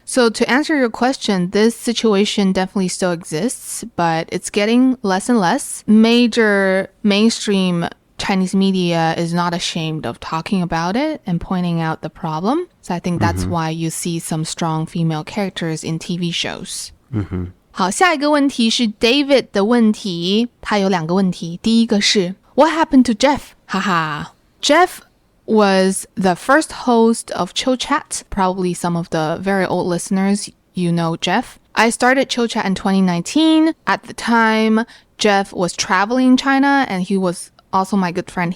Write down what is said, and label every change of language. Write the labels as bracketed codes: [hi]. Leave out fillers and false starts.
[en] to answer your question, this situation definitely still exists, but it's getting less and less. Major mainstream Chinese media is not ashamed of talking about it and pointing out the problem. So I think that's why you see some strong female characters in TV shows. [zh] 好，下一个问题是 David 的问题，他有2个问题。第一个是 [en] What happened to Jeff? 哈哈 Jeff was the first host of Chill Chat. Probably some of the very old listeners, you know Jeff. I started Chill Chat in 2019. At the time, Jeff was traveling in China and he was also my good friend.